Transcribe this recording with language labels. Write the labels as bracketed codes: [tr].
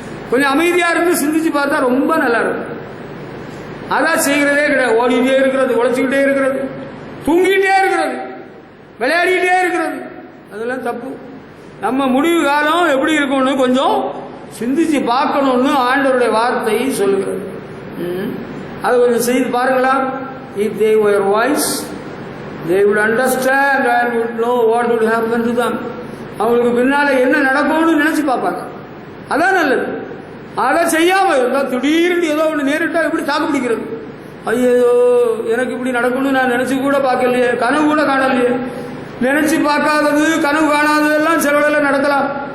[ta] கொஞ்சம் அமைதியா இருந்து சிந்திச்சு பார்த்தா ரொம்ப நல்லா இருக்கும். அதான் செய்கிறதே கிடையாது. ஓடிட்டே இருக்கிறது, உழைச்சிக்கிட்டே இருக்கிறது, தூங்கிட்டே இருக்கிறது, விளையாடிட்டே இருக்கிறது, அதெல்லாம் தப்பு. நம்ம முடிவு காலம் எப்படி இருக்கும்னு கொஞ்சம் சிந்திச்சு பார்க்கணும்னு ஆண்டவருடைய வார்த்தை சொல்லுகிறது. அது கொஞ்சம் செய்து பாருங்களா. [en] If they were wise, they would understand and would know what would happen to them. [ta] அவங்களுக்கு பின்னால என்ன நடக்கும்னு நினைச்சு பார்ப்பாங்க. அதான் நல்லது. அதை செய்யாம இருந்தா திடீர்னு ஏதோ ஒன்று நேரிட்டா எப்படி தாக்கு பிடிக்கிறது? ஐயோ, எனக்கு இப்படி நடக்கணும்னு நான் நினைச்சு கூட பார்க்கலையே, கனவு கூட காணலையே. நினைச்சு பார்க்காதது, கனவு காணாததெல்லாம் சிலவழில நடக்கலாம்.